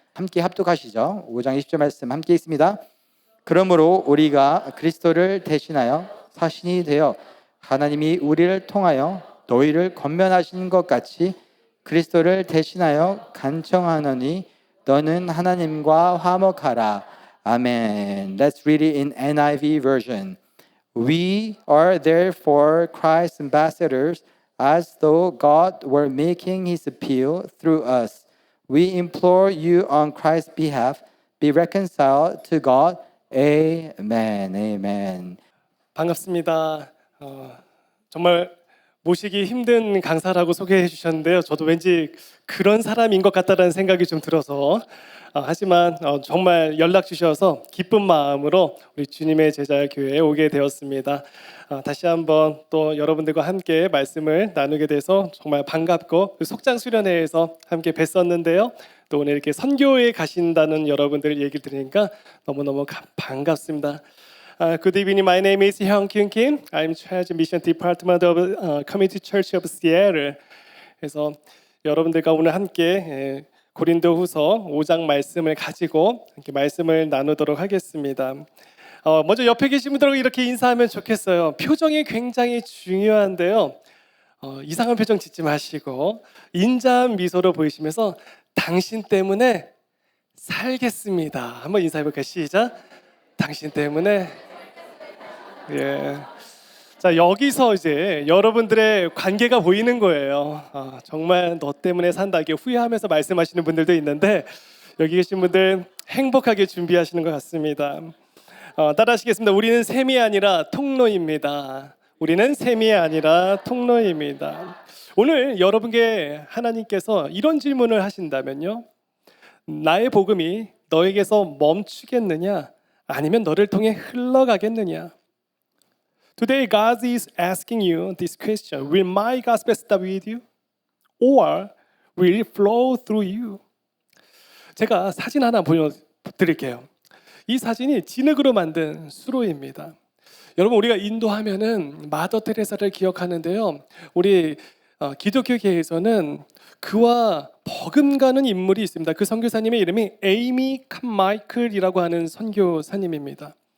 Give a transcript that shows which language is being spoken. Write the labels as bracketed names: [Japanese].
[Korean] 함께 합독하시죠. 5장 20절 말씀 함께 있습니다. 그러므로 우리가 그리스도를 대신하여 사신이 되어 하나님이 우리를 통하여 너희를 권면하신 것 같이 그리스도를 대신하여 간청하노니 너는 하나님과 화목하라. 아멘. [English] Let's read it in NIV version. We are therefore Christ's ambassadors, as though God were making his appeal through us. We implore you on Christ's behalf, be reconciled to God. Amen. Amen. [Korean] 반갑습니다. 정말 모시기 힘든 강사라고 소개해 주셨는데요. 저도 왠지 그런 사람인 것 같다는 생각이 좀 들어서 하지만 정말 연락 주셔서 기쁜 마음으로 우리 주님의 제자 교회에 오게 되었습니다. 다시 한번 또 여러분들과 함께 말씀을 나누게 돼서 정말 반갑고 속장 수련회에서 함께 뵀었는데요. 또 오늘 이렇게 선교에 가신다는 여러분들 얘기를 들으니까 너무너무 반갑습니다. [English] Good evening. My name is Hyung-Kyun Kim. I'm charge mission department of Community Church of Seattle. [Korean] 그래서 여러분들과 오늘 함께 고린도후서 5장 말씀을 가지고 이렇게 말씀을 나누도록 하겠습니다. 먼저 옆에 계신 분들하고 이렇게 인사하면 좋겠어요. 표정이 굉장히 중요한데요. 이상한 표정 짓지 마시고 인자한 미소로 보이시면서 당신 때문에 살겠습니다. 한번 인사해볼까요? 시작. 당신 때문에. 예. 자, 여기서 이제 여러분들의 관계가 보이는 거예요. 정말 너 때문에 산다 이렇게 후회하면서 말씀하시는 분들도 있는데 여기 계신 분들 행복하게 준비하시는 것 같습니다. 따라하시겠습니다. 우리는 셈이 아니라 통로입니다. 우리는 셈이 아니라 통로입니다. 오늘 여러분께 하나님께서 이런 질문을 하신다면요, 나의 복음이 너에게서 멈추겠느냐 아니면 너를 통해 흘러가겠느냐? [English] Today God is asking you this question. Will my gospel stop with you? Or will it flow through you? [Korean] 제가 사진 하나 보여드릴게요. 이 사진이 진흙으로 만든 수로입니다. 여러분, 우리가 인도하면은 마더 테레사를 기억하는데요. 우리 기독교계에서는 그와 버금가는 인물이 있습니다. 그 선교사님의 이름이 에이미 칸마이클이라고 하는 선교사님입니다.